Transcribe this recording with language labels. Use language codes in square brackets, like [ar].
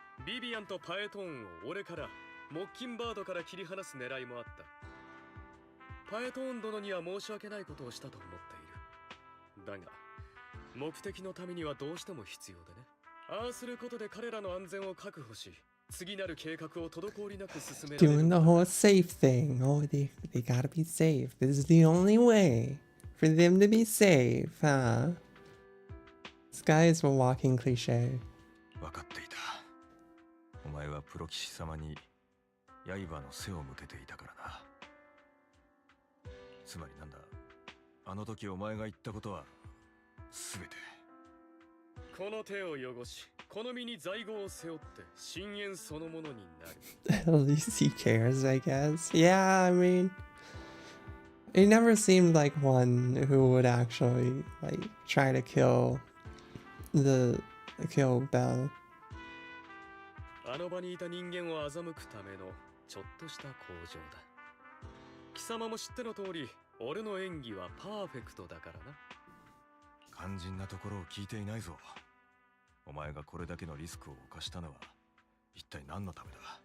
[ja] ビビアンとパエトーンを俺からモッキンバードから切り離す狙いもあった。パエトーン殿には申し訳ないことをしたと思っている。だが目的のためにはどうしても必要でね。ああすることで彼らの安全を確保し、次なる計画を滞りなく進められる。 [en] Doing the whole safe thing. Oh, they gotta be safe. This is the only way for them to be safe, huh? This guy is a walking cliche. [ja] 分かっていた。お前はプロ騎士様に刃の背を向けていたからな。つまりなんだ、あの時お前が言ったことは全て。この手を汚し、この身に罪業を背負って深淵そのものになる。 [en] At least he cares, I guess. Yeah, I mean, he never seemed like one who would actually like try to kill Belle. [ja] あの場にいた人間を欺くためのちょっとした工場だ。貴様も知っての通り、俺の演技はパーフェクトだからな。肝心なところを聞いていないぞ。お前がこれだけのリスクを冒したのは一体何のためだ。